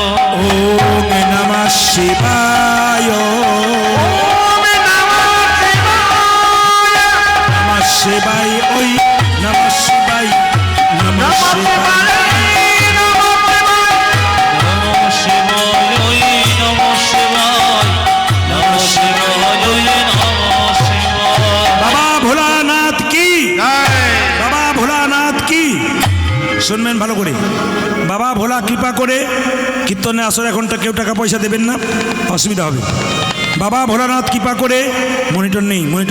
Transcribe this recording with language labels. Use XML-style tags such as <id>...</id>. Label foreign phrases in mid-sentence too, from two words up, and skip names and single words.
<sa>ওম নমঃ শিবায় নমঃ শিবায় ওই নমঃ শিবায় নমঃ শিবায় নমঃ শিবায় ওই নমঃ শিবায় নমঃ শিবায় ওই নমঃ শিবায়</sa> <bn>বাবা ভোলানাথ কি বাবা ভোলানাথ কি শুনবেন ভালো করে বাবা ভোলা কৃপা করে কীর্তনে আসর এখনটা কেউ টাকা পয়সা দেবেন না অসুবিধা হবে বাবা ভোলানাথ কৃপা করে মনিটর নেই মনিটর</bn>